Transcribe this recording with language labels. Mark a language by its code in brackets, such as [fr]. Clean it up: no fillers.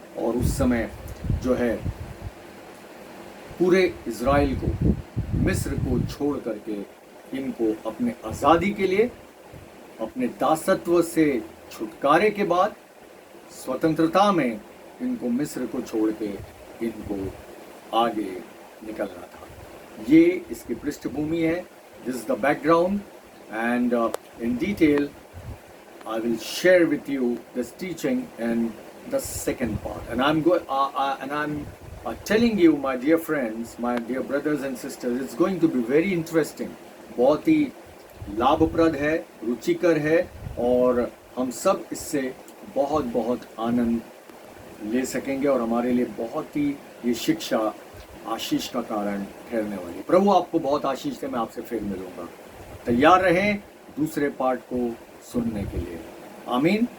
[hi] और उस समय जो है पूरे इज़राइल को, मिस्र को छोड़ करके इनको अपने आज़ादी के लिए, अपने दासत्व से छुटकारे के बाद स्वतंत्रता में इनको मिस्र को छोड़ के इनको आगे निकलना था। ये इसकी पृष्ठभूमि है। [en] This is the background and in detail I will share with you this teaching in the second part, and I'm telling you, my dear friends, my dear brothers and sisters, it's going to be very interesting. [hi] बहुत ही लाभप्रद है, रुचिकर है, और हम सब इससे बहुत बहुत आनंद ले सकेंगे और हमारे लिए बहुत ही ये शिक्षा आशीष का कारण ठहरने वाली। प्रभु आपको बहुत आशीष दे। मैं आपसे फिर मिलूंगा। तैयार रहें दूसरे पार्ट को सुनने के लिए। आमीन।